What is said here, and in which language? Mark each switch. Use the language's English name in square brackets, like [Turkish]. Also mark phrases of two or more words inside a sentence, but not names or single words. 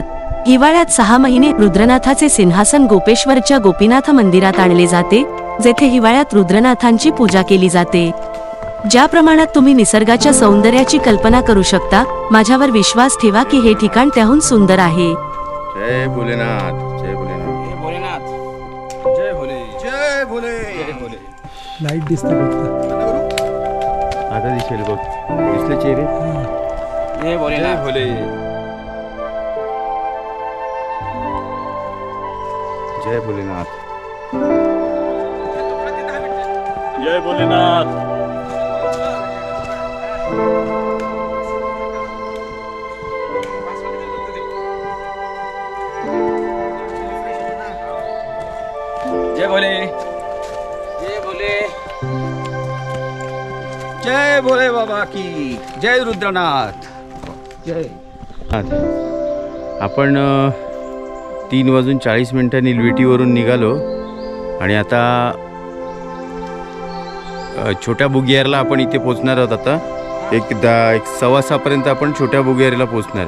[Marathi] हिवाळ्यात 6 महिने रुद्रनाथाचे सिंहासन गोपेश्वरच्या गोपीनाथ मंदिरात आणले जाते, जेथे हिवाळ्यात रुद्रनाथांची पूजा केली जाते. ज्या प्रमाणात तुम्ही निसर्गाच्या सौंदर्याची कल्पना करू शकता, माझ्यावर विश्वास ठेवा की हे ठिकाण त्याहून सुंदर आहे. जय भोलेनाथ. जय भोलेनाथ. जय भोलेनाथ. जय भोले. जय भोले. जय भोले. लाईट दिसते. आता दिसेल बघ, दिसले चेहरे. जय भोलेनाथ. भोले. जय भोलेनाथ. जय भोलेनाथ. जय भोले. [Hindi] जय भोले. जय भोले बाबा की जय. [Marathi] रुद्रनाथ जय. आपण 3:40 निलवेटीवरून निघालो आणि आता छोट्या बुगियारला आपण इथे पोचणार आहोत. आता एक 6:15 आपण छोट्या बुगियारला पोचणार.